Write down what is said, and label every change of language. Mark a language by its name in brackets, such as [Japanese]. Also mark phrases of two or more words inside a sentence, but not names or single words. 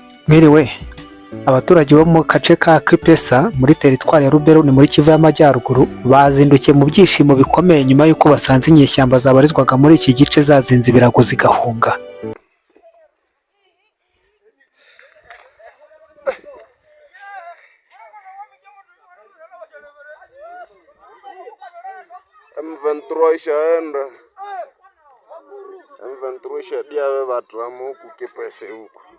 [Kinyarwanda] Mwiriwe abaturage bo mu gace ka Kipesa muri teritwari ya Rubero ni muri Kivu y'Amajyaruguru bazindukiye mu byishimo bikomeye nyuma y'uko basanze inyeshyamba zabarizwaga muri iki gice zazinze ibirago zigahunga. [Swahili] M23 ishaenda, M23 ishadia Batramu huku Kipese huku.